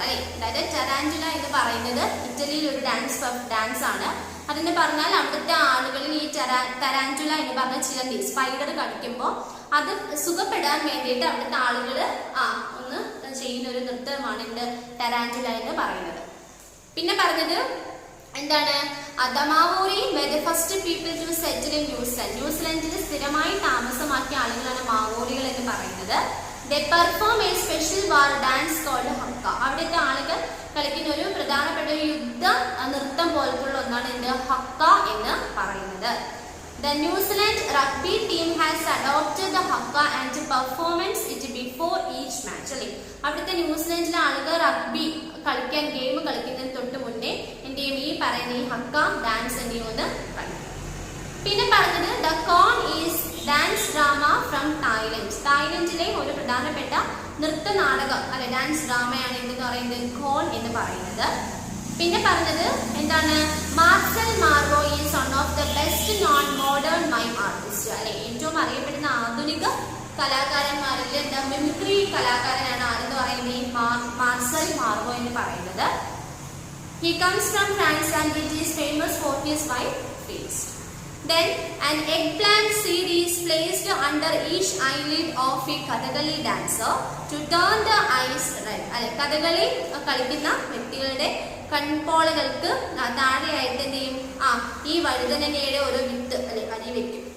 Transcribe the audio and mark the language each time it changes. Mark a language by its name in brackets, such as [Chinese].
[Malayalam] അല്ലെ, അതായത് ടെറാൻറ്റുല എന്ന് പറയുന്നത് ഇറ്റലിയിൽ ഒരു ഡാൻസ് ആണ്. അതെന്ന് പറഞ്ഞാൽ അവിടുത്തെ ആളുകളിൽ ഈ ടെറാൻറ്റുല എന്ന് പറഞ്ഞ ചിലന്തി, സ്പൈഡർ കടിക്കുമ്പോൾ അത് സുഖപ്പെടാൻ വേണ്ടിയിട്ട് അവിടുത്തെ ആളുകൾ ഒന്ന് ചെയ്യുന്ന ഒരു നൃത്തമാണ് എന്ത് ടെറാൻറ്റുല എന്ന് പറയുന്നത്. പിന്നെ പറഞ്ഞത് എന്താണ്? [English] The Maori were the first people to settle in New Zealand. [Malayalam] ന്യൂസിലൻഡിൽ സ്ഥിരമായി താമസമാക്കിയ ആളുകളാണ് മാവോറികൾ എന്ന് പറയുന്നത്. [English] They perform a special war dance called Hakka. [Malayalam] അവിടുത്തെ ആളുകൾ കളിക്കുന്ന ഒരു പ്രധാനപ്പെട്ട ഒരു യുദ്ധ നൃത്തം പോലത്തുള്ള ഒന്നാണ് എന്ത് ഹക്ക എന്ന് പറയുന്നത്. [English] The New Zealand rugby team has adopted the Hakka and performance it before each match. [Malayalam] അല്ലെ, അവിടുത്തെ ന്യൂസിലൻഡിലെ ആളുകൾ റഗ്ബി കളിക്കാൻ ഗെയിം കളിക്കുന്നതിന് തൊട്ട് മുന്നേ എന്ത് ചെയ്യും? ഈ പറയുന്ന ഈ ഹക്ക ഡാൻസ് എന്ത് ചെയ്യുമെന്ന് പറയും. പിന്നെ പറഞ്ഞത് [English] The Khon is dance drama from Thailand. [Malayalam] തായ്ലൻഡിലെ ഒരു പ്രധാനപ്പെട്ട നൃത്ത നാടകം, അല്ലെ, ഡാൻസ് ഡ്രാമയാണ് എന്ന് പറയുന്നത് ഖോൺ എന്ന് പറയുന്നത്. പിന്നെ പറഞ്ഞത് എന്താണ്? [English] Marcel Marceau is one of the best known modern mime artist. [Malayalam] അല്ലെ, ഏറ്റവും അറിയപ്പെടുന്ന ആധുനിക കലാകാരന്മാരിൽ എന്താ മിമിക്രി കലാകാരനാണ് ആരെന്ന് പറയുന്നത് ഈ മാർസൽ മാർവോ എന്ന് പറയുന്നത്. [English] He comes from France and it is famous for his white face. Then an eggplant seed is placed under each eyelid of a Kathakali dancer to turn the eyes red. [Malayalam] അല്ലെ, കഥകളി കളിക്കുന്ന വ്യക്തികളുടെ കൺപോളകൾക്ക് താഴെയായിട്ട് എന്ത് ചെയ്യും, ഈ വഴുതനങ്ങയുടെ ഓരോ വിത്ത് അല്ലെ അരി വെക്കും.